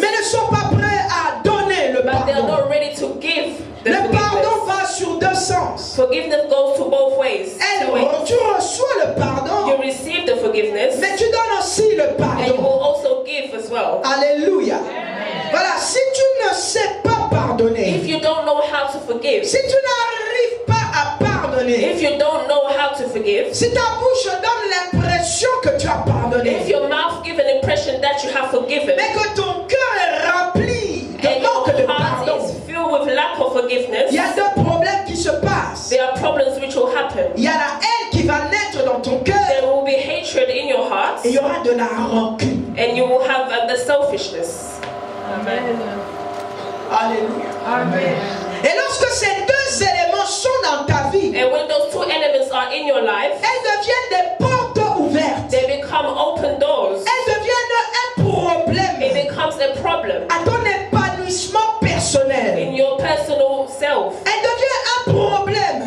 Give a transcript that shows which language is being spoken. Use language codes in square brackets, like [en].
[fr] mais ne sont pas prêts à donner le [en] but they are [fr] pardon. [en] not ready to give the [fr] Le pardon [en] forgiveness. [fr] va sur 2 sens. [en] Forgiveness goes to both ways. Two ways. [fr] Tu reçois le [en] You [fr] pardon, [en] receive the forgiveness [fr] mais tu donnes aussi le [en] and you will [fr] pardon. [en] also give as well. [fr] Alléluia. Voilà, si tu ne sais pas pardonner, [en] If you don't know how to forgive, [fr] si tu n'arrives pas à pardonner, [en] if you don't know how to forgive, [fr] si ta bouche donne l'impression que tu as [en] if [fr] pardonné, [en] your mouth gives an impression that you have forgiven [fr] mais que ton cœur est rempli de [en] and [fr] manque de [en] your heart [fr] pardon, [en] is filled with lack of forgiveness, [fr] il y a 2 problèmes qui se passent. [en] there are problems which will happen. [fr] Il y a la haine qui va naître dans ton cœur [en] There will be hatred in your heart [fr] et il y aura de la rancune. [en] and you will have the selfishness. [fr] Alléluia. Et lorsque ces 2 éléments sont dans ta vie, [en] And when those 2 elements are in your life, [fr] elles deviennent des portes ouvertes. [en] they become open doors. [fr] Elles deviennent un problème [en] It becomes a problem [fr] à ton épanouissement personnel. [en] in your personal self. [fr] Elle devient un problème